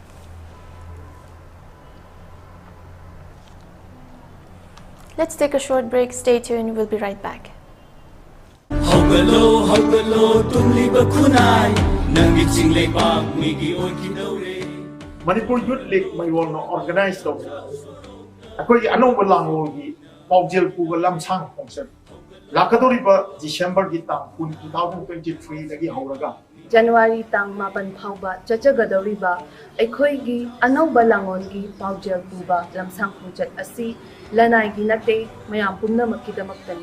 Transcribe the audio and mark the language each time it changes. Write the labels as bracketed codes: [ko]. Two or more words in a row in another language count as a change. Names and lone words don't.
[en] Let's take a short break. Stay tuned. We'll be right back. Manipur Youth League may want to organize them. [mni] Akoi anong balang gi paujel puga lamsang function. Lakadoriba December gitang 2023 lagi hauraga. January tang mapan phauba chachagadoriba aikoi gi anong balangon gi paujel puba lamsang function asi lanai gi nate mayam pumna makidamaktani.